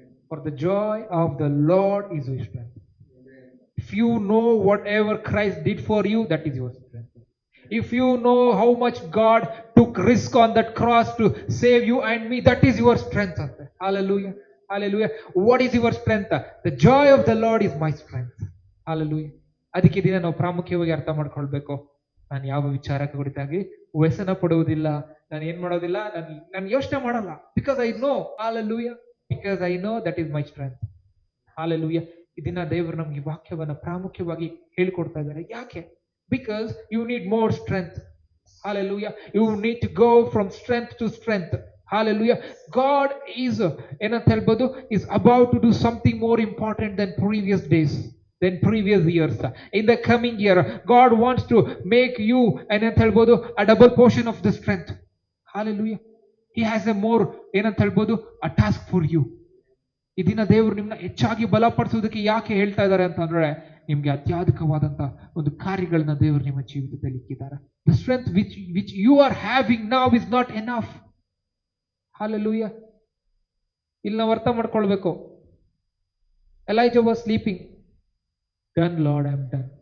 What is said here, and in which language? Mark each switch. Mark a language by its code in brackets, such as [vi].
[en] For the joy of the Lord is your strength. If you know whatever Christ did for you, that is your strength. If you know how much God took risk on that cross to save you and me, that is your strength. Hallelujah. Hallelujah. What is your strength? The joy of the Lord is my strength. Hallelujah. [kn] ಅದಕ್ಕೆ ದಿನ ನಾವು ಪ್ರಾಮುಖ್ಯವಾಗಿ ಅರ್ಥ ಮಾಡ್ಕೊಳ್ಬೇಕು. ನಾನು ಯಾವ ವಿಚಾರ ಕುರಿತಾಗಿ ವ್ಯಸನ ಪಡುವುದಿಲ್ಲ, ನಾನು ಏನ್ ಮಾಡೋದಿಲ್ಲ, ನಾನು ಯೋಚನೆ ಮಾಡಲ್ಲ. [en] Because I know, hallelujah, because I know that is my strength. Hallelujah. [kn] ಇದನ್ನ ದೇವರು ನಮ್ಗೆ ವಾಕ್ಯವನ್ನ ಪ್ರಾಮುಖ್ಯವಾಗಿ ಹೇಳಿಕೊಡ್ತಾ ಇದ್ದಾರೆ. ಯಾಕೆ? [en] Because you need more strength. Hallelujah. You need to go from strength to strength. Hallelujah. God is [kn] ಏನಂತ ಹೇಳ್ಬೋದು, [en] is about to do something more important than previous days, than previous years. In the coming year, God wants to make you [kn] ಏನಂತ ಹೇಳ್ಬೋದು [en] a double portion of the strength. Hallelujah. He has a more [kn] ಏನಂತ ಹೇಳ್ಬೋದು [en] a task for you. [kn] ಇದನ್ನ ದೇವರು ನಿಮ್ಮನ್ನ ಹೆಚ್ಚಾಗಿ ಬಲಪಡಿಸೋದಕ್ಕೆ ಯಾಕೆ ಹೇಳ್ತಾ ಇದ್ದಾರೆ ಅಂತಂದ್ರೆ, ನಿಮ್ಗೆ ಅತ್ಯಧಿಕವಾದಂತ ಒಂದು ಕಾರ್ಯಗಳನ್ನ ದೇವರು ನಿಮ್ಮ ಜೀವಿತದಲ್ಲಿ ಇಕ್ಕಿದ್ದಾರೆ. [en] The strength which you are having now is not enough. Hallelujah. [kn] ಇಲ್ಲಿ ನಾವು ಅರ್ಥ ಮಾಡ್ಕೊಳ್ಬೇಕು. [en] Elijah was sleeping. Done, Lord, I am done.